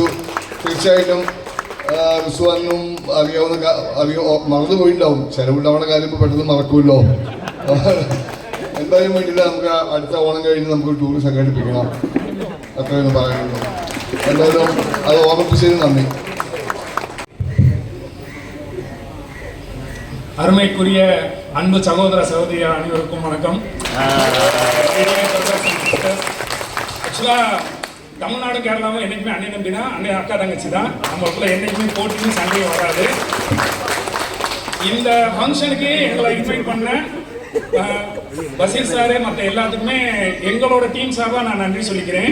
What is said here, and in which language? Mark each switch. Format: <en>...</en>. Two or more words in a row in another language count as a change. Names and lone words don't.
<ml>തീർച്ചയായിട്ടും റിസ്വാനും മറന്നുപോയിട്ടുണ്ടാവും. ചിലവുണ്ടാവുന്ന കാര്യം ഇപ്പോൾ പെട്ടെന്ന് മറക്കുമല്ലോ. എന്തായാലും വേണ്ടിയില്ല, നമുക്ക് അടുത്ത ഓണം കഴിഞ്ഞ് നമുക്ക് ടൂർ സംഘടിപ്പിക്കണം, അത്രയൊന്നും പറയാനുള്ളൂ. എന്തായാലും അത് ഓർമ്മിപ്പിച്ചതിന് നന്ദി.</ml> <ta>அருமைக்குரிய அன்பு சகோதர சகோதரி அனைவருக்கும் வணக்கம். ஆக்சுவலாக தமிழ்நாடு கேரளாவும் என்றைக்குமே அண்ணன் தம்பி தான், அண்ணன் அக்கா தங்கச்சி தான். நம்மளுக்குள்ள என்றைக்குமே போட்டியும் சண்டையும் வராது. இந்த ஃபங்க்ஷனுக்கு எங்களை இன்வைட் பண்ண பஷீர் சாரு மற்ற எல்லாத்துக்குமே எங்களோட டீம் சார்பாக நான் நன்றி சொல்லிக்கிறேன்.</ta>